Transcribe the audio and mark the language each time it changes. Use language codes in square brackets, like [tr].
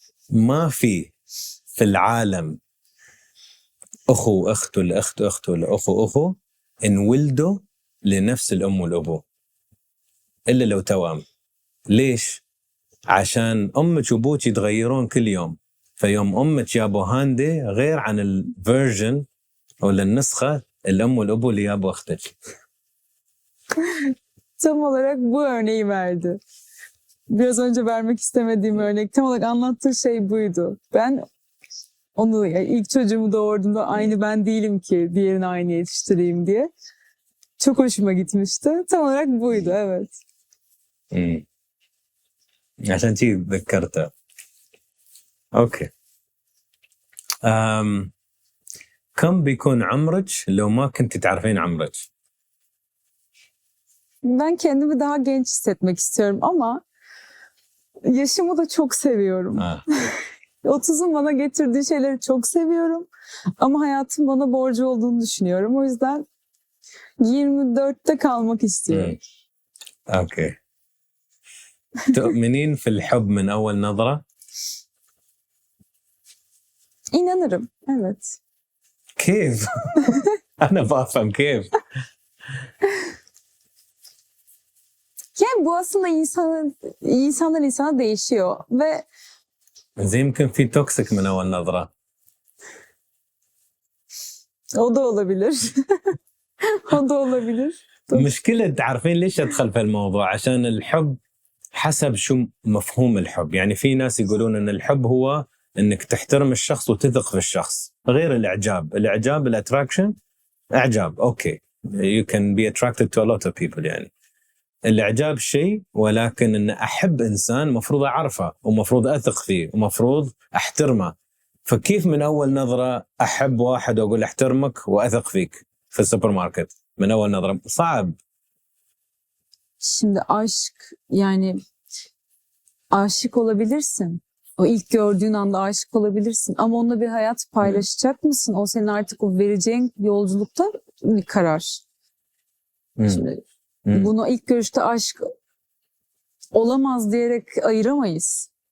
[ar] ما في العالم أخو أخت ولا أخت ولا أخو انولدوا لنفس الأم والأبو إلا لو توأم. ليش؟ عشان أمك وأبوك يتغيرون كل يوم. فيوم أمك جابوا هاندي غير عن الفيرجن ولا النسخة الأم والأبو اللي جابوا أختك. [tr] Tam olarak bu örneği verdi. Biraz önce vermek istemediğim örnek. Tam olarak anlattığı şey buydu. Ben Onu yani ilk çocuğumu doğurduğumda aynı ben değilim ki diğerini aynı yetiştireyim diye. Çok hoşuma gitmişti. Tam olarak buydu, evet. [ar] مم. عشان شي تذكرته. اوكي. كم بيكون عمرك لو ما كنت تعرفين عمرك؟ [tr] Ben kendimi daha genç hissetmek istiyorum ama yaşımı da çok seviyorum. [ar] آه. [tr] 30'un bana getirdiği şeyleri çok seviyorum. Ama hayatın bana borcu olduğunu düşünüyorum. O yüzden 24'te kalmak istiyorum. [ar] اوكي. تؤمنين في الحب من اول نظرة؟ [tr] İnanırım, evet. [ar] كيف؟ انا بفهم كيف. [tr] Yani bu aslında insandan insana değişiyor ve [ar] زي يمكن في توكسيك من اول نظرة. [tr] o da olabilir. O da olabilir. [ar] مشكلة تعرفين ليش ادخل في الموضوع؟ عشان الحب حسب شو مفهوم الحب. يعني في ناس يقولون ان الحب هو انك تحترم الشخص وتثق في الشخص، غير الاعجاب الاتراكشن اعجاب اوكي [en] you can be attracted to a lot of people. [ar] يعني الاعجاب شيء، ولكن ان احب انسان مفروض اعرفه ومفروض اثق فيه ومفروض احترمه. فكيف من اول نظرة احب واحد واقول احترمك واثق فيك في السوبر ماركت من اول نظرة؟ صعب. [tr] Şimdi aşk, yani aşık olabilirsin. O ilk gördüğün anda aşık olabilirsin. Ama onunla bir hayat paylaşacak mısın? O senin artık o vereceğin yolculukta bir karar. Şimdi bunu ilk görüşte aşk olamaz diyerek ayıramayız.